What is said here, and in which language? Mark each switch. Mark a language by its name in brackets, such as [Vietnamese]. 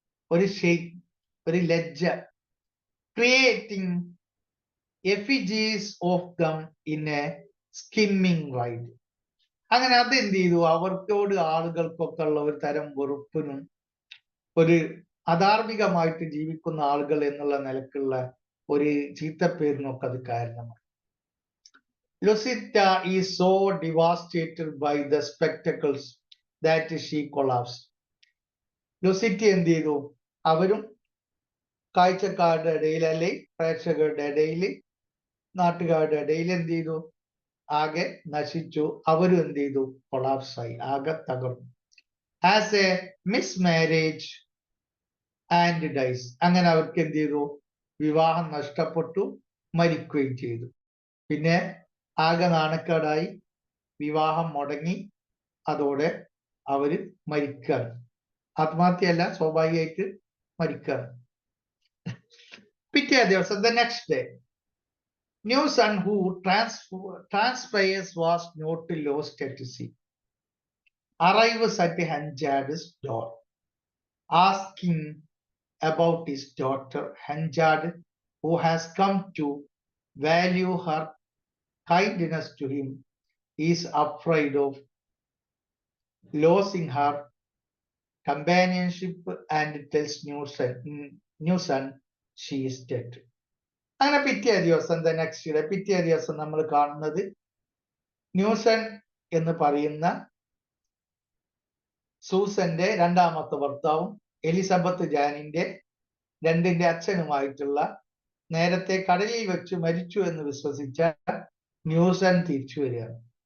[Malayalam] ഒരു ഷെയ്ം, ഒരു ലജ്ജ. [English] Creating effigies of them in a skimming ride. [Malayalam] അങ്ങനെ അതെന്ത് ചെയ്തു, അവർക്കോട് ആളുകൾക്കൊക്കെ ഉള്ള ഒരു തരം വെറുപ്പിനും ഒരു അധാർമികമായിട്ട് ജീവിക്കുന്ന ആളുകൾ എന്നുള്ള നിലക്കുള്ള ഒരു ചീത്തപ്പേരിനൊക്കെ അത് കാരണമാണ്. [English] Lucetta is so devastated by the spectacles that she collapsed. [Malayalam] ലുസിറ്റി എന്ത് ചെയ്തു, അവരും കാഴ്ചക്കാരുടെ ഇടയിൽ, അല്ലെങ്കിൽ പ്രേക്ഷകരുടെ ഇടയിൽ, നാട്ടുകാരുടെ ഇടയിൽ എന്ത് ചെയ്തു, ആകെ നശിച്ചു. അവരും എന്ത് ചെയ്തു, കൊളാപ്സായി, ആകെ തകർന്നു. [English] As a miss marriage and dies. [Malayalam] അങ്ങനെ അവർക്ക് എന്ത് ചെയ്തു, വിവാഹം നഷ്ടപ്പെട്ടു, മരിക്കുകയും ചെയ്തു. പിന്നെ ആകെ നാണക്കേടായി, വിവാഹം മുടങ്ങി, അതോടെ അവര് മരിക്കുകയാണ്. ആത്മഹത്യയല്ല, സ്വാഭാവികമായിട്ട് മരിക്കുകയാണ്. പിറ്റേ ദിവസം, [English] The next day, new son who transpires was not lost at sea arrives at Henjad's door, asking about his daughter. Henjad, who has come to value her kindness to him, is afraid of losing her companionship and tells new son she is dead. [Malayalam] അങ്ങനെ പിറ്റേ ദിവസം, next day, പിറ്റേ ദിവസം നമ്മൾ കാണുന്നത് ന്യൂസൺ എന്ന് പറയുന്ന സൂസന്റെ രണ്ടാമത്തെ ഭർത്താവും എലിസബത്ത് ജാനിന്റെ രണ്ടിന്റെ അച്ഛനുമായിട്ടുള്ള, നേരത്തെ കടലിൽ വെച്ച് മരിച്ചു എന്ന് വിശ്വസിച്ച ന്യൂസൺ തിരിച്ചു വരികയാണ്.